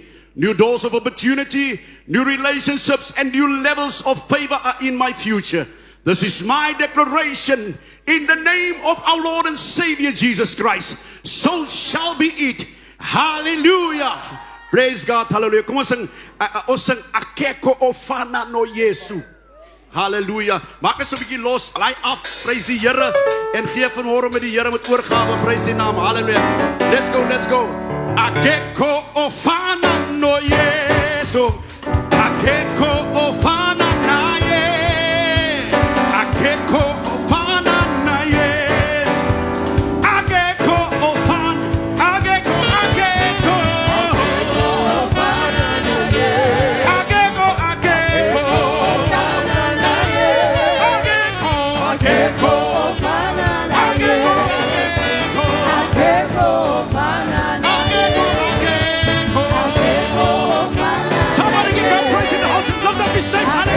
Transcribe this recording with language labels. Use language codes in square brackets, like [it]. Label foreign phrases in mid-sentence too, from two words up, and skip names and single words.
[en] New doors of opportunity, new relationships, and new levels of favor are in my future. This is my declaration in the name of our Lord and Savior Jesus Christ. So shall be it. Hallelujah. Praise God. [af] Hallelujah. Kom ons sing [zu] akeko ofana no Yesu. [en] Hallelujah. [af] Maak net so 'n bietjie los. Laai af. Prys die Here en gee vanmôre met die Here met oorgawe. Prys sy naam. [en] Hallelujah. Let's go. Let's go. [zu] Akeko ofana no Yesu. Akeko ofana na ye. Akeko ofana na yes. Akeko ofana. Akeko. Akeko ofana na ye. Akeko. Akeko ofana na ye. Akeko. Akeko ofana na ye. Akeko ofana na ye. [en] Somebody give God praise in the house and lift up his name.